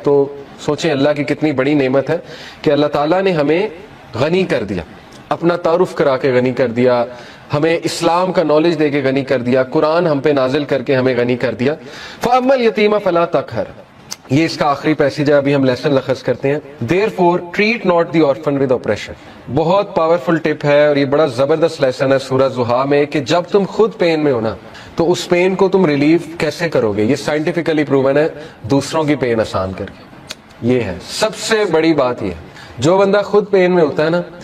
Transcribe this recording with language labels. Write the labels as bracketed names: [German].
[Urdu] تو سوچیں اللہ کی کتنی بڑی نعمت ہے کہ اللہ تعالیٰ نے ہمیں غنی کر دیا، اپنا تعارف کرا کے غنی کر دیا، ہمیں اسلام کا نالج دے کے غنی کر دیا، قرآن ہم پہ نازل کر کے ہمیں غنی کر دیا. [Arabic] فَأَمَّا الْيَتِيمَ فَلَا تَقْهَرْ، [Urdu] یہ اس کا آخری پیسیج ہے، ابھی ہم لیسن لخص کرتے ہیں. [English] Therefore treat not the orphan with oppression. [Urdu] بہت پاورفل ٹپ ہے اور یہ بڑا زبردست لیسن ہے سورہ زحا میں کہ جب تم خود پین میں ہو نا تو اس پین کو تم ریلیف کیسے کرو گے. یہ سائنٹیفکلی پروون ہے، دوسروں کی پین آسان کر کے. یہ ہے سب سے بڑی بات. یہ جو بندہ خود پین میں ہوتا ہے نا